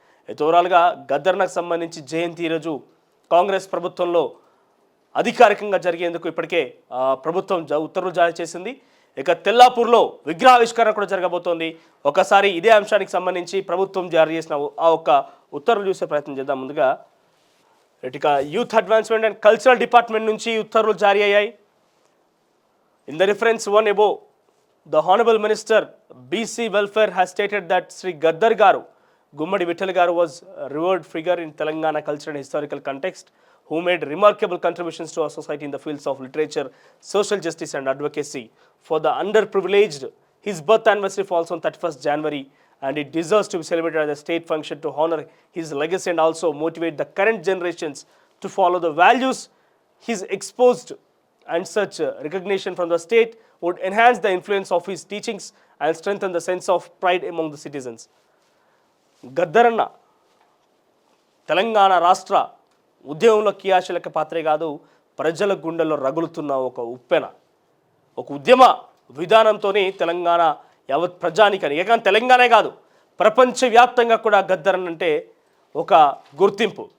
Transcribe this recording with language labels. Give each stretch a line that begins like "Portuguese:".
Telugu: అయితే ఓవరాల్గా గద్దరన్నకు సంబంధించి జయంతి ఈరోజు కాంగ్రెస్ ప్రభుత్వంలో అధికారికంగా జరిగేందుకు ఇప్పటికే ప్రభుత్వం ఉత్తర్వులు జారీ చేసింది. ఇక తెల్లాపూర్లో విగ్రహావిష్కరణ కూడా జరగబోతోంది. ఒకసారి ఇదే అంశానికి సంబంధించి ప్రభుత్వం జారీ చేసిన ఆ ఒక్క ఉత్తర్వులు చూసే ప్రయత్నం చేద్దాం. ముందుగా ఇక youth advancement and cultural department నుంచి ఉత్తర్వులు జారీ అయ్యాయి.
English: In the reference one above, the Honorable Minister BC Welfare has stated that Sri Gaddar Garu, Gummadi Vittal Garu was a revered figure in Telangana culture and historical context, who made remarkable contributions to our society in the fields of literature, social justice and advocacy. For the underprivileged, his birth anniversary falls on 31st January and it deserves to be celebrated as a state function to honor his legacy and also motivate the current generations to follow the values he's exposed, and such recognition from the state would enhance the influence of his teachings and strengthen the sense of pride among the citizens.
Telugu: గద్దరన్న తెలంగాణ రాష్ట్ర ఉద్యమంలో క్రియాశీలక పాత్రే కాదు, ప్రజల గుండెల్లో రగులుతున్న ఒక ఉప్పెన, ఒక ఉద్యమ విధానంతో తెలంగాణ యావత్ ప్రజానికని, ఏకంగా తెలంగాణే కాదు ప్రపంచవ్యాప్తంగా కూడా గద్దరన్న అంటే ఒక గుర్తింపు.